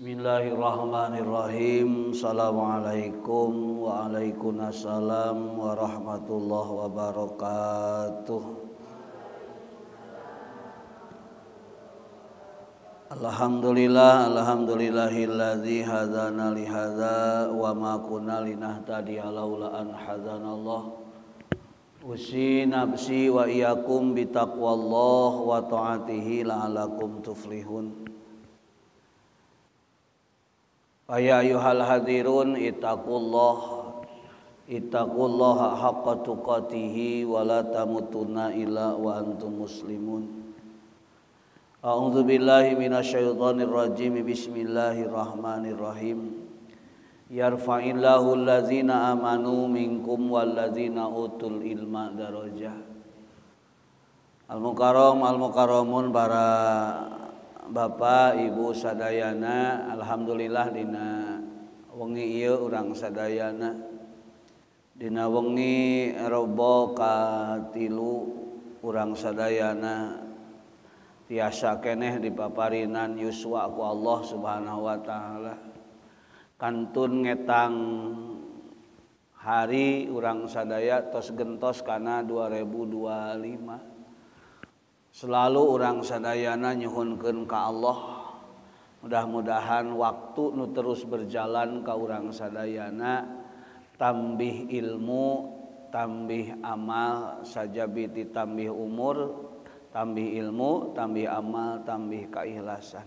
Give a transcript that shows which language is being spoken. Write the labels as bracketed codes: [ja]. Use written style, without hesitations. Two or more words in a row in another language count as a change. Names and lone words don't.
[ar] بسم الله الرحمن الرحيم. السلام عليكم وعليكم السلام ورحمة الله وبركاته. الحمد لله الذي هدانا لهذا وما كنا لنهتدي لولا أن هدانا الله. أوصي نفسي وإياكم بتقوى الله وطاعته لعلكم تفلحون. يا أيها الحاضرون اتقوا الله حق تقاته ولا تموتن إلا وأنتم مسلمون. أعوذ بالله من الشيطان الرجيم. بسم الله الرحمن الرحيم. يرفع الله الذين آمنوا منكم والذين أوتوا العلم درجة. [su] Al-mukarramun para Bapak Ibu sadayana, alhamdulillah dina wengi ieu urang sadayana dina wengi Rebo katilu urang sadayana tiasa keneh dipaparinan yuswa ku Allah [ar] سبحانه وتعالى. [su] Kantun ngetang hari urang sadaya tos gentos kana 2025. Selalu orang sadayana nyuhunkeun ka Allah, mudah-mudahan waktu nu [id] terus berjalan [su] ka urang sadayana tambih ilmu, tambih amal, sajabiti tambih umur, tambih ilmu, tambih amal, tambih keikhlasan.